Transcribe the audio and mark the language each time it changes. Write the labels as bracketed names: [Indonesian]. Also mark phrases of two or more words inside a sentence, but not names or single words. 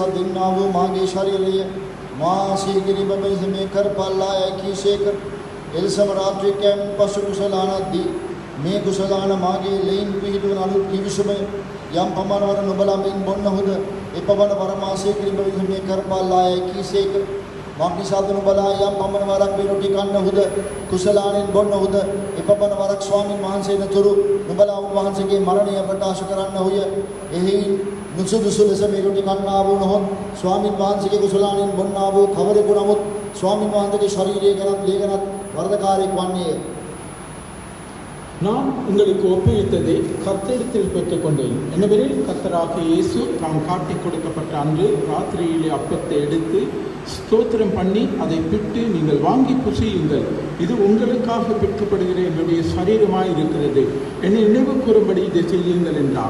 [Sinhala] දෙන්නා වූ මාගේ ශරීරය මා සිහිකිරීම පිණිස මේ කරපල්ලා කීසේක එලෙසම රාත්‍රී කැම් පසු කුසලානද්දී මේ කුසලාන මාගේ ලෙයින් පිහිටුවන අලුත් කිවිසුම යම් පමණවර නුඹලා මෙන් බොන්නහුද එපමණ පරමාසය කිරීම පිණිස මේ කරපල්ලා කීසේක මාක්නිසාද නුඹලා යම් පමණ වරක් මේ රොටි කන්නහුද කුසලානෙන් බොන්නහුද එපමණ වරක් ස්වාමීන් වහන්සේ නතුරු නුඹලා උන්වහන්සේගේ මරණය ප්‍රකාශ කරන්නහුය. එහි නුසුදුසු ලෙස මේ රොටි කන්නා වූ නොහොත් ස්වාමීන් වහන්සේගේ කුසලානෙන් බොන්නා වූ කවරෙකු නමුත් ස්වාමීන් වහන්සේගේ ශරීරය ගැනත් ලේ ගැනත් වරදකාරයෙක් වන්නේය. [Tamil] நான் உங்களுக்கு ஒப்புவித்ததை கர்த்தரிடத்தில் பெற்றுக்கொண்டேன். என்னவெனில் கர்த்தராகிய இயேசு தாம் காட்டிக் கொடுக்கப்பட்ட அன்று ராத்திரியிலே அப்பத்தை எடுத்து ஸ்தோத்திரம் பண்ணி அதை பிட்டு நீங்கள் வாங்கி புசியுங்கள், இது உங்களுக்காக பெற்றுப்படுகிற என்னுடைய சரீரமாய் இருக்கிறது, என்னை நினைவு கூறும்படி இதை செய்யுங்கள் என்றார்.